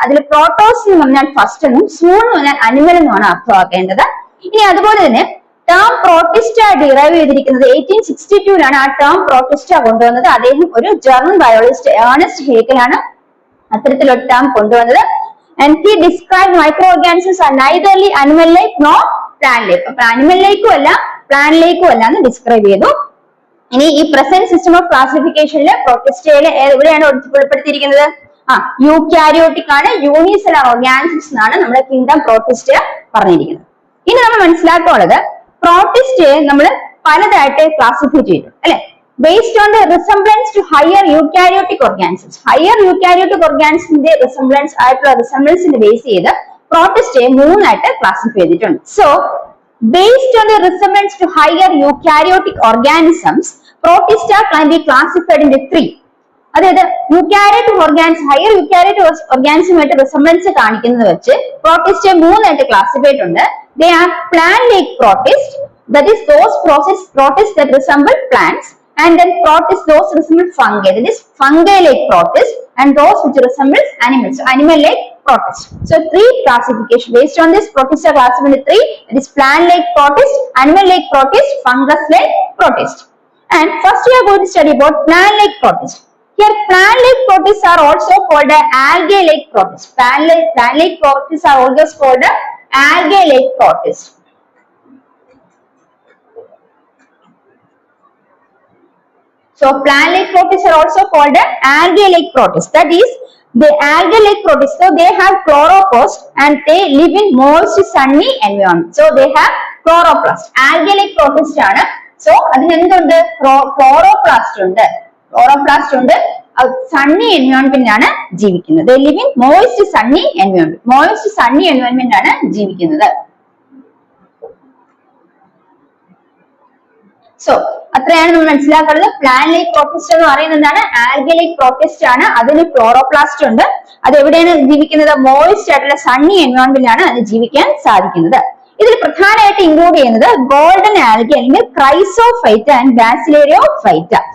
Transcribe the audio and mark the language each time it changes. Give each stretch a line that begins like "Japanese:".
Malayalam: അതിൽ പ്രോട്ടോസ് എന്ന് പറഞ്ഞാൽ ഫസ്റ്റ് എന്നും സൂൺ എന്ന് പറഞ്ഞാൽ അനിമൽ എന്നുമാണ് അർത്ഥമാക്കേണ്ടത്. ഇനി അതുപോലെ തന്നെ ടേം പ്രോട്ടിസ്റ്റ ഡിറൈവ് ചെയ്തിരിക്കുന്നത് 1862 ആ ടേം പ്രോട്ടിസ്റ്റ കൊണ്ടുവന്നത്. അദ്ദേഹം ഒരു ജർമ്മൻ ബയോളജിസ്റ്റ് ഏണസ്റ്റ് ഹേഗലാണ് അത്തരത്തിലൊരു ടേം കൊണ്ടുവന്നത്.
English: And he described microorganisms are neitherly animal like nor plant like.
Malayalam: അപ്പൊ അനിമൽ ലൈക്കും അല്ല പ്ലാന്റ് ലൈക്കും അല്ല എന്ന് ഡിസ്ക്രൈബ് ചെയ്തു. ഇനി ഈ പ്രസന്റ് സിസ്റ്റം ഓഫ് ക്ലാസിഫിക്കേഷനിൽ പ്രോട്ടിസ്റ്റയില് എവിടെയാണ് ഉൾപ്പെടുത്തിയിരിക്കുന്നത്? യൂക്കാരിയോട്ടിക് ആണ്, യൂണിസെല്ലാർ ഓർഗാനിസംസ് എന്നാണ് നമ്മുടെ കിങ്ഡം പ്രോട്ടിസ്റ്റ പറഞ്ഞിരിക്കുന്നത്. ഇനി നമ്മൾ മനസ്സിലാക്കാനുള്ളത് പ്രോട്ടിസ്റ്റയെ നമ്മൾ പലതായിട്ട് ക്ലാസിഫൈ ചെയ്തു അല്ലെ,
English: based on the resemblance to higher eukaryotic organisms. Higher eukaryotic
Malayalam: organismന്റെ resemblance ആയിട്ടുള്ള resemblance ബേസ് ചെയ്ത് പ്രോട്ടിസ്റ്റയെ മൂന്നായിട്ട് ക്ലാസിഫൈ ചെയ്തിട്ടുണ്ട്.
English: So based on the resemblance to higher eukaryotic organisms, protista can be classified into three.
Malayalam: അതായത് eukaryotic organism higher eukaryotic ഓർഗാനിസമായിട്ട് resemblance കാണിക്കുന്നത് വെച്ച് പ്രോട്ടിസ്റ്റയെ മൂന്നായിട്ട് classify ചെയ്തിട്ടുണ്ട്.
English: They are plant-like protists, that is those protists that resemble plants, and then protists those resemble fungi, that is fungi-like protists, and those which resemble animals, so animal-like protists. So three classification based on this protista classified into three, that is plant-like protists, animal-like protists, fungus-like protists. And first we are going to study about plant-like protists. Here plant-like protists are also called algae-like protists. Plant-like protists are always called algae-like protists. So plant-like protists are also called algae-like protists. That is, the algae-like protists, so they have chloroplast and they live in moist sunny environment. So they have chloroplast. Algae-like protists
Malayalam: ആണ്. So അതിന് എന്തുണ്ട്? Chloroplast ഉണ്ട്. Chloroplast ഉണ്ട്. സണ്ണി എൻവയോൺമെന്റിലാണ് ജീവിക്കുന്നത്.
English: They live in moist sunny environment. Moist sunny environment
Malayalam: ആണ് ജീവിക്കുന്നത്. So അത്രയാണ് നമ്മൾ മനസ്സിലാക്കുന്നത്. പ്ലാന്റ് ലൈക്ക് പ്രോട്ടിസ്റ്റ് എന്ന് പറയുന്നത് എന്താണ്? ആൽഗെ ലൈക്ക് പ്രോട്ടിസ്റ്റ് ആണ്. അതിന് ക്ലോറോപ്ലാസ്റ്റ് ഉണ്ട്. അത് എവിടെയാണ് ജീവിക്കുന്നത്? മോയിസ്റ്റ് ആയിട്ടുള്ള സണ്ണി എൻവയോൺമെന്റിലാണ് അത് ജീവിക്കാൻ സാധിക്കുന്നത്. ഇതിൽ പ്രധാനമായിട്ട് ഇൻക്ലൂഡ് ചെയ്യുന്നത് ഗോൾഡൻ ആൽഗെ അല്ലെങ്കിൽ ക്രൈസോഫൈറ്റ ആൻഡ് ബാസിലേരിയോഫൈറ്റ.